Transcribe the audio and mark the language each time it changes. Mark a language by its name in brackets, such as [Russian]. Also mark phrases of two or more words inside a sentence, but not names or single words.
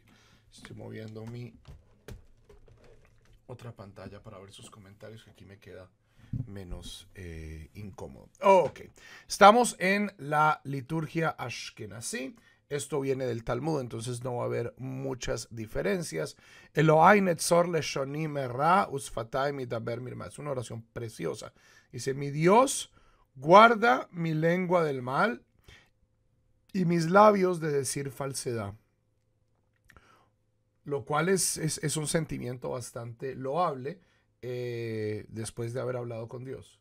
[Spanish] Estoy moviendo mi otra pantalla para ver sus comentarios, que aquí me queda menos incómodo. Ok, estamos en la liturgia Ashkenazí. Esto viene del Talmud, entonces no va a haber muchas diferencias. [Hebrew] Elohai netzor leshonim erra usfatai midaber mirma. [Spanish] Es una oración preciosa. Dice, mi Dios guarda mi lengua del mal y mis labios de decir falsedad. Lo cual es un sentimiento bastante loable después de haber hablado con Dios.